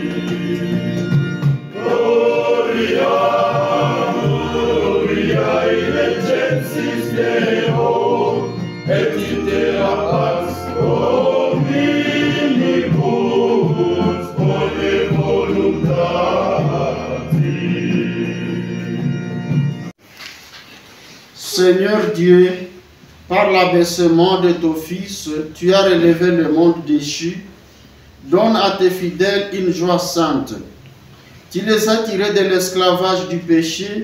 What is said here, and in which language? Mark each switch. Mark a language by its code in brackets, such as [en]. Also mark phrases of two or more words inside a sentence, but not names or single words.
[la] Gloria, Gloria in excelsis Deo, et in terra paz hominibus bone voluntate. [fr] Seigneur Dieu, par l'abaissement de ton Fils, tu as relevé le monde déchu. Donne à tes fidèles une joie sainte. Tu les as tirés de l'esclavage du péché.